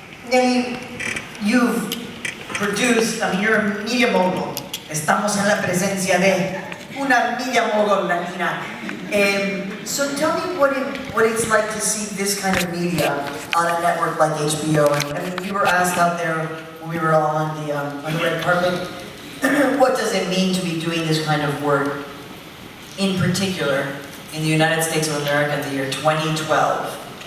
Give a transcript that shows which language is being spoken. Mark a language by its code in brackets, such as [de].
[en] Nely, you've produced, I mean, you're a media mogul. [es] Estamos en la presencia de una media mogul latina. [en] So tell me what it's like to see this kind of media on a network like HBO. I mean, we were asked out there when we were all on the red carpet, what does it mean to be doing this kind of work, in particular, in the United States of America in the year 2012?